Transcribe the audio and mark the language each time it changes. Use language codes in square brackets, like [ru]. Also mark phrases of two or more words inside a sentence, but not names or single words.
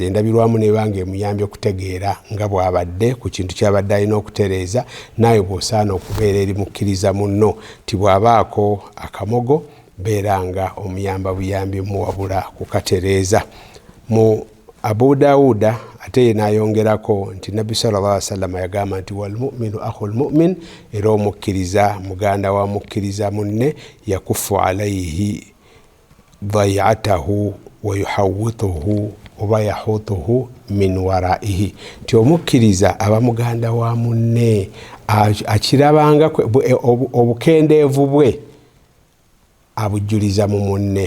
[lg] Endabirwamu nebanga emuyambye okutegeera nga bw'abadde ku kintu ky'abadde alina okutereeza, naye bw'osaana okubeera eri mukkiriza munno ti bw'abaako akamogo beera nga omuyamba buyambi muwabula kukatereeza. Mu Abu Dawuda ate ye n'ayongerako nti Nabbi [ar] صلى الله عليه وسلم [lg] yagamba nti [ar] والمؤمن أخو المؤمن, [lg] era omukkiriza muganda wa mukkiriza munne, [ar] يكف عليه ضيعته ويحوطه [lg] oba [ar] يحوطه من ورائه, [lg] nti omukkiriza aba muganda wa munne akirabanga obukendeevu bwe abujjuliza mu munne.